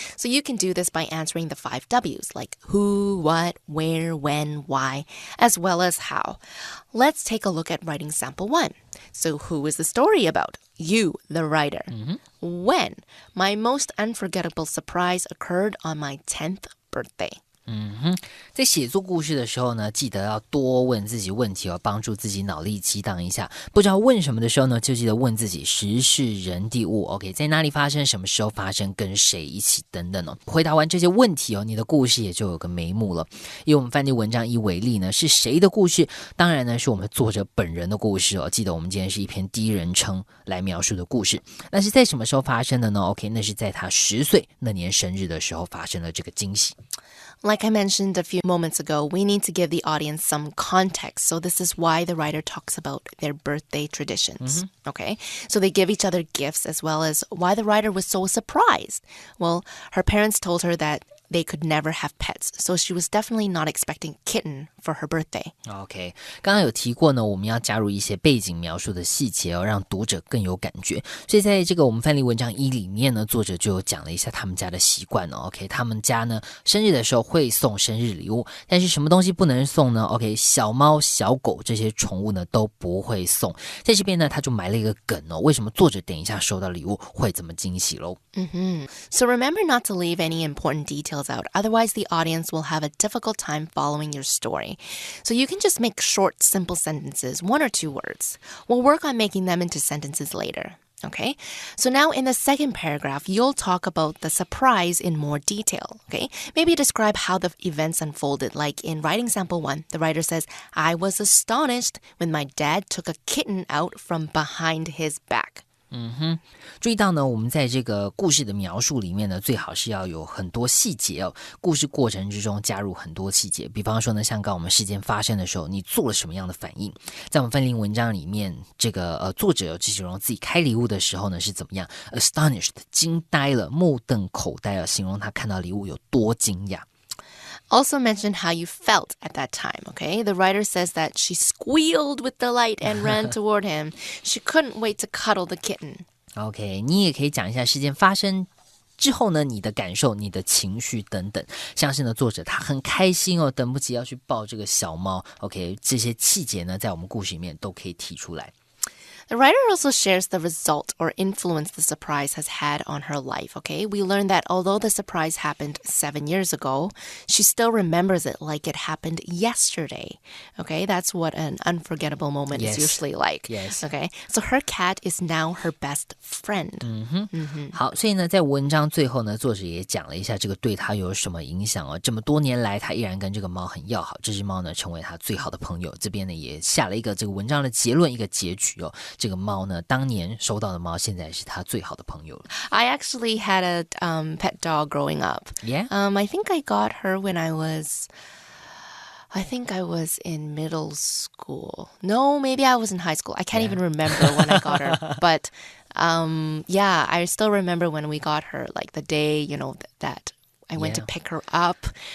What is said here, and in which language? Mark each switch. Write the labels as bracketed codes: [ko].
[en] So you can do this by answering the 5 W's, like who, what, where, when, why, as well as how. Let's take a look at writing sample 1. So who is the story about? You, the writer. When? My most unforgettable surprise occurred on my 10th birthday. [zh] 在写作故事的时候呢，记得要多问自己问题哦，帮助自己脑力激荡一下。不知道问什么的时候呢，就记得问自己时事人地物 OK， 在哪里发生，什么时候发生，跟谁一起等等哦。回答完这些问题哦，你的故事也就有个眉目了。以我们范例文章1为例呢，是谁的故事？当然呢，是我们作者本人的故事哦。记得我们今天是一篇第一人称来描述的故事。那是在什么时候发生的呢 ？OK， 那是在他10岁那年生日的时候发生了这个惊喜。 [en] Like I mentioned a few moments ago, we need to give the audience some context. So this is why the writer talks about their birthday traditions. Okay? So they give each other gifts as well as why the writer was so surprised. Well, her parents told her that they could never have pets. So she was definitely not expecting a kitten for her birthday. [zh] OK， 刚刚有提过呢，我们要加入一些背景描述的细节哦，让读者更有感觉。所以在这个我们范例文章1里面呢，作者就有讲了一下他们家的习惯哦。 OK， 他们家呢生日的时候会送生日礼物，但是什么东西不能送呢 ？OK， 小猫、小狗这些宠物呢都不会送。在这边呢，他就埋了一个梗哦，为什么作者等一下收到礼物会这么惊喜咯？ [en] So remember not to leave any important details out. Otherwise, the audience will have a difficult time following your story. So you can just make short, simple sentences, 1 or 2 words. We'll work on making them into sentences later. Okay, so now in the second paragraph, you'll talk about the surprise in more detail. Okay, maybe describe how the events unfolded. Like in writing sample 1, the writer says, I was astonished when my dad took a kitten out from behind his back. [zh] 注意到呢，我们在这个故事的描述里面呢，最好是要有很多细节哦。故事过程之中加入很多细节，比方说呢，像刚我们事件发生的时候，你做了什么样的反应？在我们范例文章里面，这个作者去形容自己开礼物的时候呢是怎么样 ？astonished 惊呆了，目瞪口呆啊，形容他看到礼物有多惊讶。 [en] Also mention how you felt at that time, okay? The writer says that she squealed with delight and ran toward him. She couldn't wait to cuddle the kitten. [zh] OK， 你也可以讲一下事件发生之后呢，你的感受、你的情绪等等。像是呢，作者他很开心哦，等不及要去抱这个小猫。 OK， 这些细节呢，在我们故事里面都可以提出来。 [en] The writer also shares the result or influence the surprise has had on her life, okay? We learned that although the surprise happened 7 years ago, she still remembers it like it happened yesterday, okay? That's what an unforgettable moment is usually like, okay? So her cat is now her best friend. 好，所以呢，在文章最后呢，作者也讲了一下这个对他有什么影响哦。这么多年来，他依然跟这个猫很要好，这只猫呢，成为他最好的朋友。这边呢，也下了一个这个文章的结论，一个结局哦。这个猫呢，当年收到的猫，现在是他最好的朋友了。 I actually had a pet dog growing up. Yeah? I think I got her when I was in middle school. No, maybe I was in high school. I can't even remember when I got her. But yeah, I still remember when we got her, like the day, you know, that I went to pick her up.